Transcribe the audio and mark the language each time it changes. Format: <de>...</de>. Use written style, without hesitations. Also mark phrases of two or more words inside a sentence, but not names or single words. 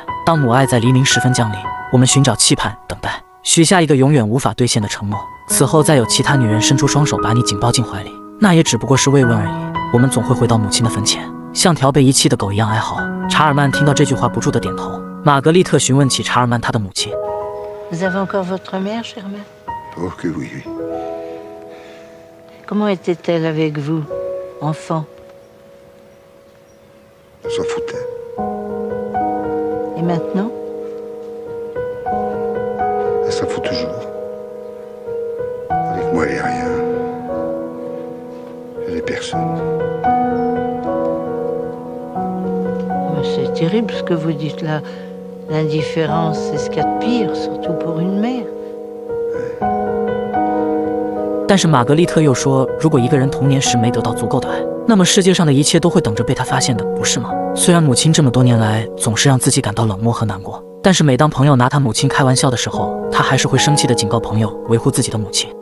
<zh>当母爱在黎明时分降临，我们寻找期盼等待，许下一个永远无法兑现的承诺，此后再有其他女人伸出双手把你紧抱进怀里，那也只不过是慰问而已。我们总会回到母亲的坟前，像条被遗弃的狗一样哀嚎。查尔曼听到这句话不住地点头。玛格丽特询问起查尔曼他的母亲。</zh> <fr>Vous avez encore votre mère, chère mère? Oh que oui, oui. Comment était-elle avec vous, enfant? Elle s'en foutait. Et maintenant? Elle s'en fout toujours. Avec moi, elle est rien. Elle est personne. C'est terrible ce que vous dites là. L'indifférence, c'est ce qu'il y a de pire, surtout pour une mère.</fr> <zh>但是玛格丽特又说，如果一个人童年时没得到足够的爱，那么世界上的一切都会等着被他发现的，不是吗？虽然母亲这么多年来总是让自己感到冷漠和难过，但是每当朋友拿他母亲开玩笑的时候，他还是会生气地警告朋友维护自己的母亲。</zh>